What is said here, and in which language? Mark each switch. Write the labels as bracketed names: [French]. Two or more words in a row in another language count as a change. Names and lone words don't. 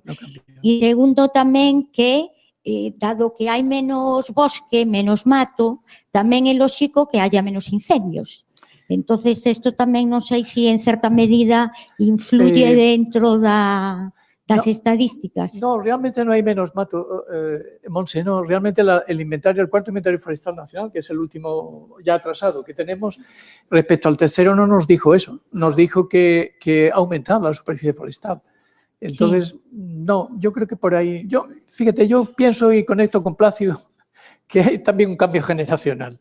[Galician] E segundo tamén que, dado que hai menos bosque, menos mato, tamén é lóxico que haya menos incendios. Entonces, isto tamén non sei se en certa medida influye dentro das estadísticas. [Spanish] No, realmente no hay menos mato, Monse, no, realmente el inventario, el cuarto inventario forestal nacional, que es el último ya atrasado que tenemos, respecto al tercero no nos dijo eso, nos dijo que aumentaba la superficie forestal. Entonces, no, yo creo que por ahí, fíjate, yo pienso y conecto con Plácido que hay también un cambio generacional.